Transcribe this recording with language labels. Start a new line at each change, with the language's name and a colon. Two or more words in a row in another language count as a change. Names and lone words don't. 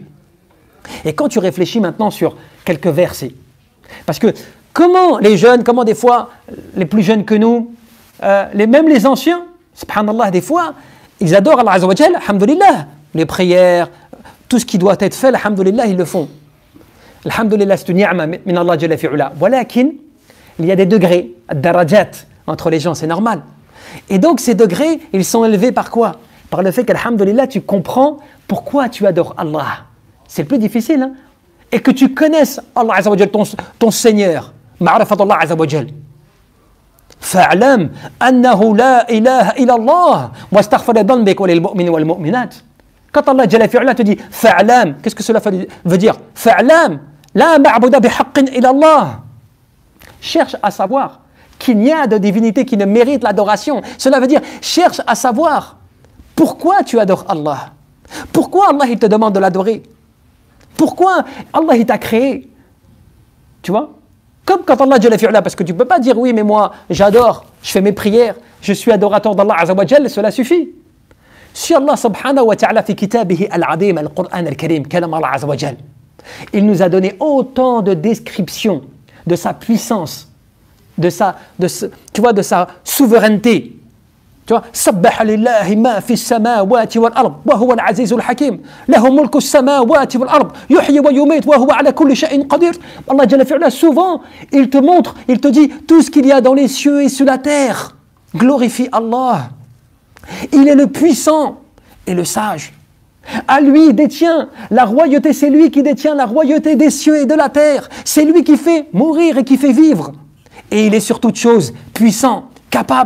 French: Et quand tu réfléchis maintenant sur quelques versets, parce que comment les jeunes, comment des fois les plus jeunes que nous, même les anciens, subhanallah, des fois, ils adorent Allah
Arabic: عز وجل,
French: alhamdulillah, les prières, tout ce qui doit être fait, alhamdulillah, ils le font.
Arabic: Alhamdulillah,
French: c'est une
Arabic: نعمة من الله جل وعلا. Walakin,
French: il y a des degrés, darajat, entre les gens, c'est normal. Et donc ces degrés, ils sont élevés par quoi? Par le fait qu'alhamdulillah, tu comprends pourquoi tu adores Allah. C'est le plus difficile, hein? Et que tu connaisses Allah
Arabic: عز وجل,
French: ton Seigneur.
Arabic: معرفة الله عز وجل. فاعلم أنه لا إله إلا الله واستغفر لذنبك وللمؤمنين والمؤمنات.
French: Quand Allah
Arabic: جل وعلا
French: te dit fa'alam, qu'est-ce que cela veut dire?
Arabic: فاعلم لا معبود بحق إلا الله.
French: Cherche à savoir qu'il n'y a de divinité qui ne mérite l'adoration. Cela veut dire cherche à savoir pourquoi tu adores Allah. Pourquoi Allah il te demande de l'adorer? Pourquoi Allah il t'a créé? Tu vois? Comme quand Allah
Arabic: جل وعلا,
French: parce que tu ne peux pas dire oui mais moi j'adore, je fais mes prières, je suis adorateur d'Allah
Arabic: عز وجل,
French: cela suffit. Si
Arabic: الله سبحانه وتعالى في كتابه العظيم القرآن الكريم كلام الله عز وجل,
French: il nous a donné autant de descriptions de sa puissance, de sa souveraineté. Tu vois,
Arabic: سبح لله ما في السماوات والأرض وهو العزيز الحكيم له ملك السماوات والأرض يحيي ويميت وهو على كل شيء قدير.
French: Allah
Arabic: جل وعلا,
French: souvent il te montre, il te dit tout ce qu'il y a dans les cieux et sur la terre glorifie Allah. Il est le puissant et le sage. À lui détient la royauté, c'est lui qui détient la royauté des cieux et de la terre. C'est lui qui fait mourir et qui fait vivre. Et il est sur toute chose puissant, capable.